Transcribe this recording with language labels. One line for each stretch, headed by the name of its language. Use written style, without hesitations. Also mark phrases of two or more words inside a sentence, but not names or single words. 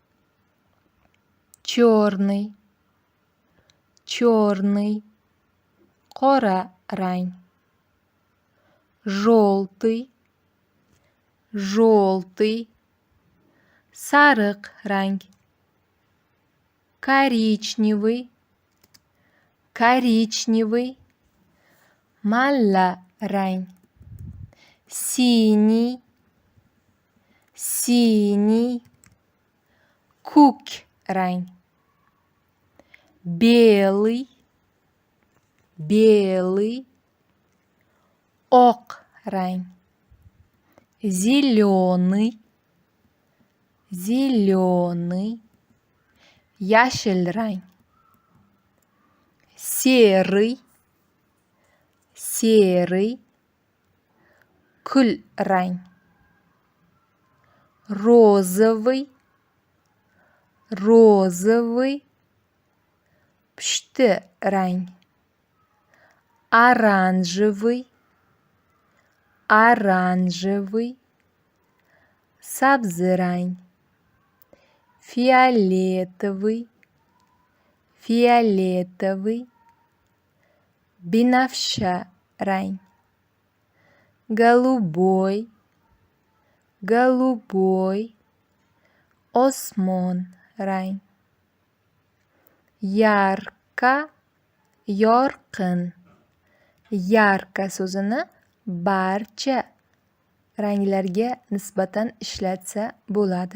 Russian: Черный, черный,
Uzbek: qora rang.
Russian: Желтый, желтый,
Uzbek: sariq rang.
Russian: Коричневый, коричневый,
Uzbek: malla rang.
Russian: Синий, синий,
Uzbek: ko'k rang.
Russian: Белый, белый,
Uzbek: oq rang.
Russian: Зеленый, зеленый,
Uzbek: yashil rang.
Russian: Серый, серый,
Uzbek: kul rang.
Russian: Розовый, розовый,
Uzbek: pushti rang.
Russian: Оранжевый, оранжевый,
Uzbek: sabzi rang.
Russian: Фиолетовый, фиолетовый,
Uzbek: binafsha rang.
Russian: Голубой, голубой,
Uzbek: osmon rang. Yarqa, yorqin. Yarqa so'zini barcha ranglarga nisbatan ishlatsa bo'ladi.